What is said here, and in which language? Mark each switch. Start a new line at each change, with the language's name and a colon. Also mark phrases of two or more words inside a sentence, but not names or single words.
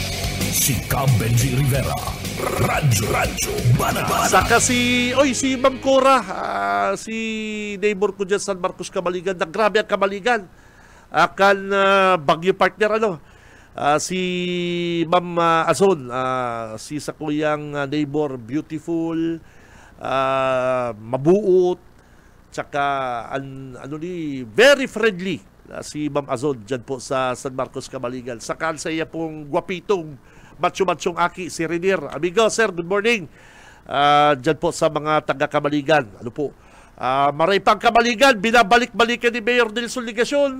Bikol: Si Cam Benji Rivera, Radyo Banat. Saka si Ma'am Cora, si neighbor ko dyan sa San Marcos, Kamaligan. Grabe ang Kamaligan. Bagyo partner, ano. Si Ma'am Azon, si sa kuyang neighbor, beautiful, mabuot, tsaka
English: very friendly,
Bikol: si Ma'am Azon dyan po sa San Marcos, Kamaligan. Saka sa iya pong gwapitong, macho-machong aki, si Renier. Amigo, sir,
English: good morning.
Bikol: Dyan po sa mga taga-Kamaligan. Ano po? Maray pang Kamaligan, binabalik-balikan ni Mayor Nelson Ligacion.